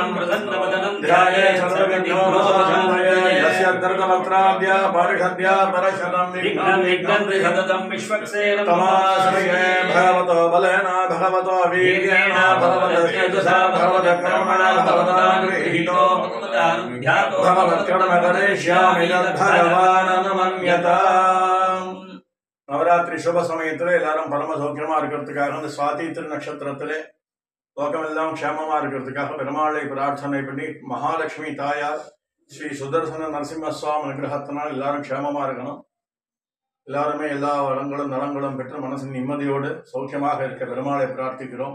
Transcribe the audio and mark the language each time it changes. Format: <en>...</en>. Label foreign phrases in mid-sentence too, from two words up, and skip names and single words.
<sa>ध्यायेत् सर्वविघ्नोपशान्तये यस्य दर्गवक्त्राद्या परिषद्या परशतं विघ्नं सततं विश्वक्सेनं तमाश्रये भगवतो बलेन भगवतो वीर्येण भगवतो तेजसा भगवतो कर्मणा भगवता गृहीतो भगवत्कर्म करिष्यामि भगवान्</sa> <ta>நவராத்திரி சுப समयத்தில் எல்லாரும் பரம சௌக்கியமா இருக்கிறதுக்காக அந்த சுவாதி திருநட்சத்திரத்திலே லோகமெல்லாம் க்ஷேமமா இருக்கிறதுக்காக பெருமாளை பிரார்த்தனை பண்ணி மகாலட்சுமி தாயார் ஸ்ரீ சுதர்சன நரசிம்ம சுவாமி அனுகிரகத்தினால் எல்லாரும் க்ஷேமமா இருக்கணும். எல்லாருமே எல்லா வளங்களும் நலங்களும் பெற்று மனசின் நிம்மதியோடு சௌக்கியமாக இருக்க பெருமாளை பிரார்த்திக்கிறோம்.</ta>